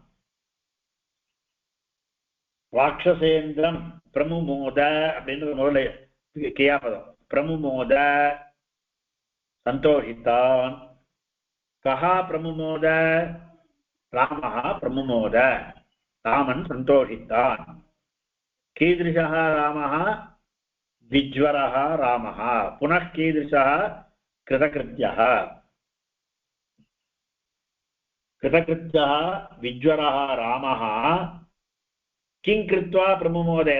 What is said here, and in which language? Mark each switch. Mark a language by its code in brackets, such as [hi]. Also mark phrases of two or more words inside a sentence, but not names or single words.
[sa] राक्षसेन्द्रं प्रमुमोद [ta] அப்படின்றது முதல்ல கியாபதம். பிரமுமோத சந்தோஷித்தான். [sa] कः प्रमुमोद? रामः प्रमुमोद, [ta] ராமன் சந்தோஷித்தான். [sa] कीदृशः रामः? विज्वरः रामः. पुनः कीदृशः? कृतकृत्यः. कृतकृत्यः विज्वरः रामः. किं कृत्वा प्रमुमोदयत?